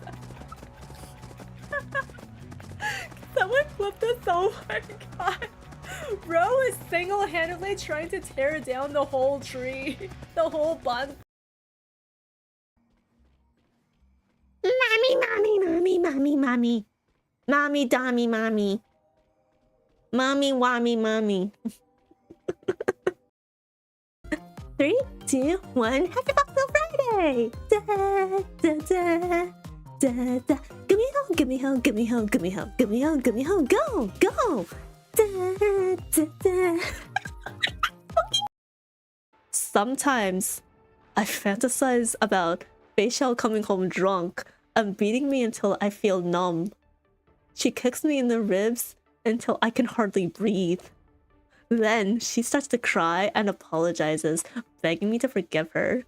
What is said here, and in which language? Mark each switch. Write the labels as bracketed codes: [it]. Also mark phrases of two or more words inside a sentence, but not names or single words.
[en] Can someone clip this? Oh my god. Bro is single-handedly trying to tear down the whole tree. The whole bunch. Mommy. Mommy, dommy, mommy. Mommy, wammy, mommy. 3, 2, 1, happy Foxgirl Friday! Da, da, da, da, da. Gumiho, go! Da, da, da. Sometimes I fantasize about Facial coming home drunk and beating me until I feel numb. She kicks me in the ribs until I can hardly breathe. Then she starts to cry and apologizes, begging me to forgive her.